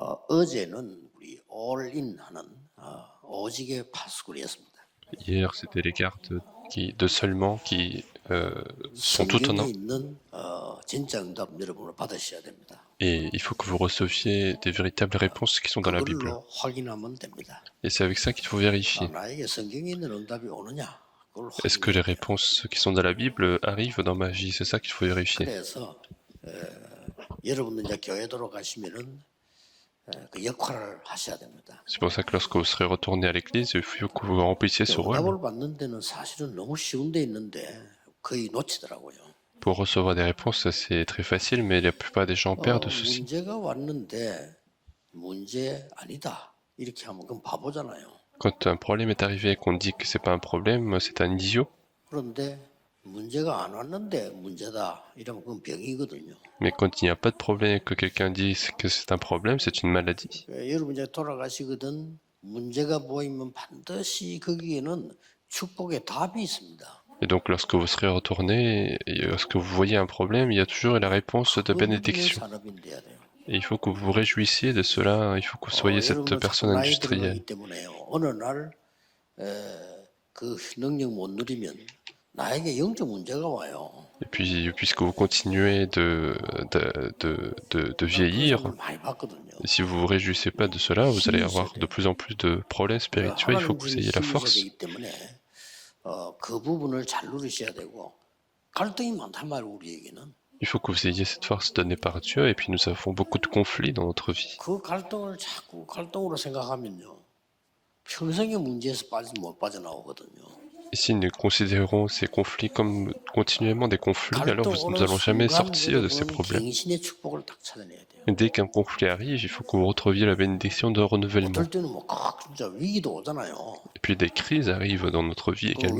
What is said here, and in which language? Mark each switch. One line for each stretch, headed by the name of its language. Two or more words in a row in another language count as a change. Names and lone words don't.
Korean: 어제는 우리 올인하는 오직의 파수꾼이었습니다.
French: Hier, c'était les cartes de seulement qui sont tout en
Korean: 성경에
French: un.
Korean: 있는 진짜 응답 여러분을 받으셔야 됩니다.
French: Et il faut que vous receviez des véritables réponses qui sont dans la Bible.
Korean: 그걸로 확인하면 됩니다.
French: Et c'est avec ça qu'il faut vérifier.
Korean: 나에게 성경에 있는 응답이 오느냐? 그걸
French: Est-ce que les
Korean: 확인해야 돼요.
French: réponses qui sont dans la Bible arrivent dans ma vie? C'est ça qu'il faut vérifier.
Korean: 그래서 여러분들 이제 교회 돌아가시면은 그 역할을 하셔야 됩니다.
French: C'est pour ça que lorsque vous serez retourné à l'église, il faut que vous remplissiez ce rôle.
Korean: 응답을 받는 데는 사실은 너무 쉬운 데 있는데 거의 놓치더라고요.
French: Pour recevoir des réponses, c'est très facile, mais la plupart des gens perdent ceci.
Korean: 문제가 왔는데 문제 아니다 이렇게 하면 그건 바보잖아요.
French: Quand un problème est arrivé et qu'on dit que c'est pas un problème, c'est un idiot.
Korean: 그런데 문제가 안 왔는데 문제다 이러면 그건 병이거든요.
French: Mais quand il n'y a pas de problème et que quelqu'un dit que c'est un problème, c'est une maladie.
Korean: 여러분 이제 돌아가시거든 문제가 보이면 반드시 거기에는 축복의 답이 있습니다.
French: Et donc lorsque vous serez retourné, et lorsque vous voyez un problème, il y a toujours la réponse de bénédiction. Et il faut que vous vous réjouissiez de cela, il faut que vous soyez cette personne industrielle.
Korean: 어느 날 그 능력 못 누리면 나에게 영적 문제가 와요.
French: Et puis, puisque vous continuez de vieillir, et si vous vous réjouissez pas de cela, vous allez avoir de plus en plus de problèmes spirituels. Il faut que vous ayez la force.
Korean: 그 부분을 잘 누리셔야 되고 갈등이 많단 말이에요 우리에게는.
French: Il faut que vous ayez cette force donnée par Dieu, et puis nous avons beaucoup de conflits dans notre vie.
Korean: 그 갈등을 자꾸 갈등으로 생각하면요 평생의 문제에서 못 빠져나오거든요.
French: Et si nous considérons ces conflits comme continuellement des conflits, alors nous n'allons jamais sortir de ces problèmes. Et dès qu'un conflit arrive, il faut que vous retrouviez la bénédiction de renouvellement. Et puis des crises arrivent dans notre vie également.